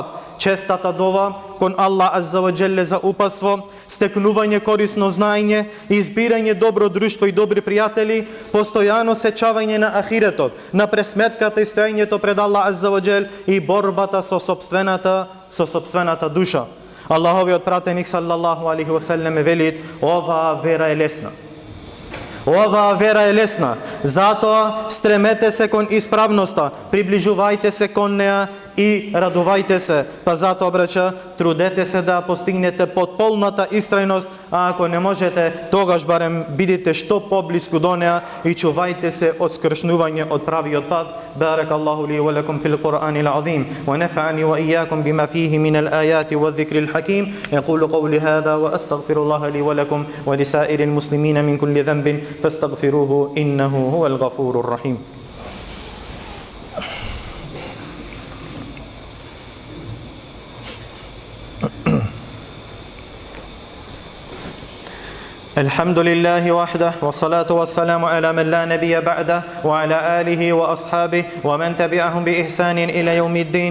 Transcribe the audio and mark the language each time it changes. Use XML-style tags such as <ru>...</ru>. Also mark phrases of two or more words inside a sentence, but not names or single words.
<mk>Честата дова кон Аллах</mk> <ar>عز وجل</ar> <mk>за упатство, стекнување корисно знаење, избирање добро друштво и добри пријатели, постојано сечавање на ахиретот, на пресметката и стоењето пред Аллах</mk> <ar>عز وجل</ar> <mk>и борбата со сопствената душа. Аллаховиот пратеник</mk> <ar>صلى الله عليه وسلم</ar> <mk>вели: оваа вера е лесна. Оваа вера е лесна, затоа стремете се кон исправноста, приближувајте се кон неа и радувајте се, па затоа браќа, трудете се да постигнете потполната истрајност, а ако не можете, тогаш барем бидете што поблиску до неа и чувајте се од скршнувања, од прави отпад.</mk> <ar>بارك الله لي ولكم في القرآن العظيم، ونفعني وإياكم بما فيه من الآيات والذكر الحكيم. أقول قولي هذا وأستغفر الله لي ولكم ولسائر المسلمين من كل ذنب فاستغفروه إنه هو الغفور الرحيم. الحمد لله وحده والصلاة والسلام على من لا نبي بعده وعلى آله وأصحابه ومن تبعهم بإحسان إلى يوم الدين.</ar>